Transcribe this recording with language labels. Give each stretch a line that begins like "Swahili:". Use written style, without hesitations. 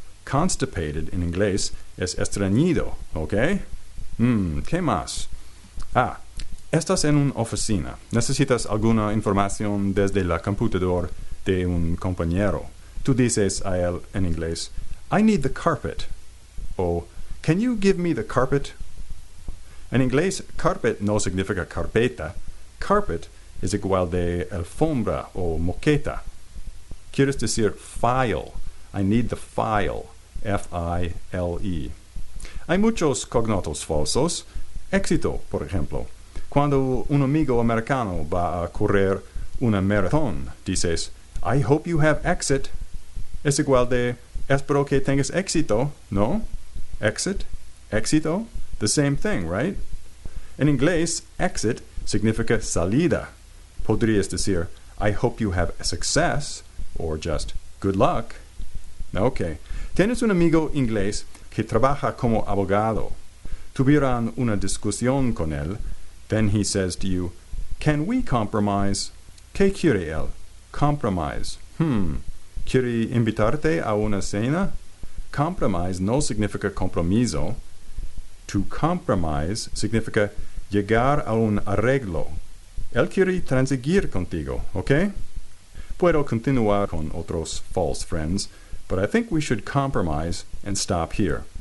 Spanish: Constipated en inglés es estreñido, ¿ok? ¿Qué más? Estás en una oficina. Necesitas alguna información desde la computadora de un compañero. Tú dices a él en inglés,
English: I need the carpet. O, can you give me the carpet?
Spanish: En inglés, carpet no significa carpeta. Carpet es igual de alfombra o moqueta. Quieres decir
English: file. I need the file. F-I-L-E.
Spanish: Hay muchos cognatos falsos. Éxito, por ejemplo. Cuando un amigo americano va a correr una maratón, dices,
English: I hope you have exit.
Spanish: Es igual de, espero que tengas éxito, ¿no?
English: Exit, éxito, the same thing, right?
Spanish: En inglés, exit significa salida. Podrías decir,
English: I hope you have success, or just good luck. Okay.
Spanish: Tienes un amigo inglés que trabaja como abogado. Tuvieron una discusión con él.
English: Then he says to you, can we compromise?
Spanish: ¿Qué quiere él? Compromise. ¿Quiere invitarte a una cena? Compromise no significa compromiso.
English: To compromise
Spanish: significa llegar a un arreglo. Él quiere transigir contigo, ¿ok? Puedo continuar con otros
English: false friends, but I think we should compromise and stop here.